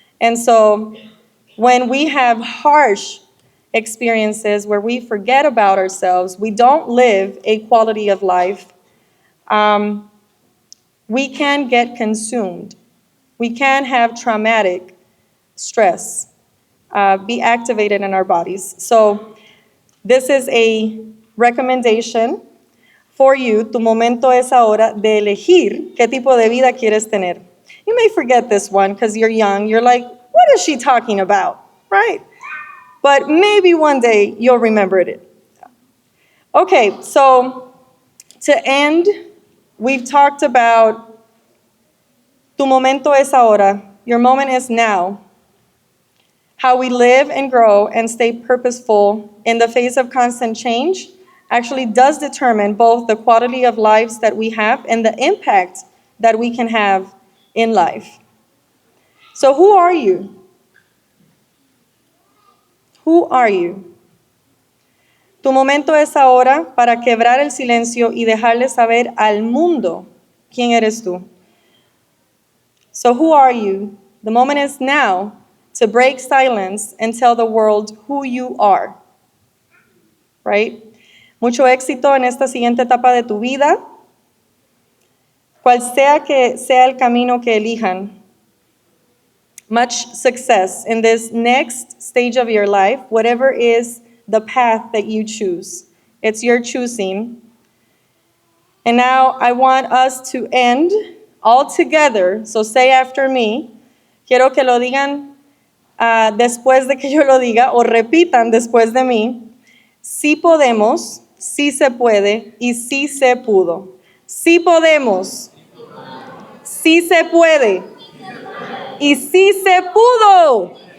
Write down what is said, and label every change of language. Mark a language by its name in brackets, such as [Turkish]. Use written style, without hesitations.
[English] And so when we have harsh experiences where we forget about ourselves, we don't live a quality of life, we can get consumed. We can have traumatic stress be activated in our bodies. So this is a recommendation for you. [Spanish] Tu momento es ahora de elegir qué tipo de vida quieres tener. [English] You may forget this one because you're young. You're like, what is she talking about, right? But maybe one day you'll remember it. Okay, so to end, we've talked about [Spanish] tu momento es ahora. [English] Your moment is now. How we live and grow and stay purposeful in the face of constant change actually does determine both the quality of lives that we have and the impact that we can have in life. So who are you? Who are you? [Spanish] Tu momento es ahora para quebrar el silencio y dejarle saber al mundo quién eres tú. [English] So who are you? The moment is now to break silence and tell the world who you are. Right? [Spanish] Mucho éxito en esta siguiente etapa de tu vida, cual sea que sea el camino que elijan. [English] Much success in this next stage of your life, whatever is the path that you choose. It's your choosing. And now I want us to end all together, so say after me. [Spanish] Quiero que lo digan después de que yo lo diga, o repitan después de mí. Sí podemos, sí se puede y sí se pudo. Sí podemos, sí se puede y sí se pudo.